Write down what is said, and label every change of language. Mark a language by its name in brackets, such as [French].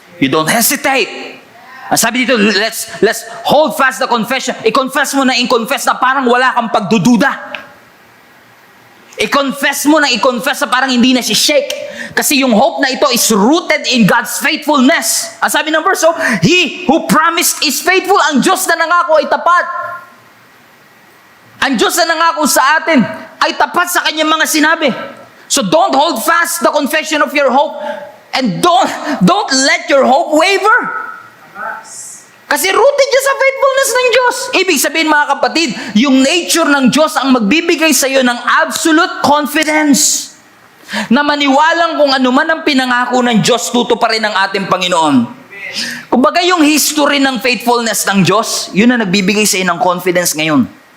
[English] You don't hesitate. [Filipino] Ang sabi dito, [English] let's hold fast the confession. [Filipino] I-confess mo na parang wala kang pagdududa. I-confess mo na i-confess na parang hindi na si-shake. [English] Kasi yung hope na ito is rooted in God's faithfulness. [Filipino] Ang sabi ng verse, [English] He who promised is faithful. [Filipino] Ang Diyos na nangako ay tapat. Ang Diyos na nangako sa atin ay tapat sa kanyang mga sinabi. [English] So don't hold fast the confession of your hope, and don't let your hope waver. [Filipino] Kasi rooted niya sa faithfulness ng Diyos. Ibig sabihin mga kapatid, yung nature ng Diyos ang magbibigay sa iyo ng absolute confidence na maniwalang kung ano man ang pinangako ng Diyos, tutuparin ng ating Panginoon. Kumbaga yung history ng faithfulness ng Diyos, yun na nagbibigay sa iyo ng confidence ngayon.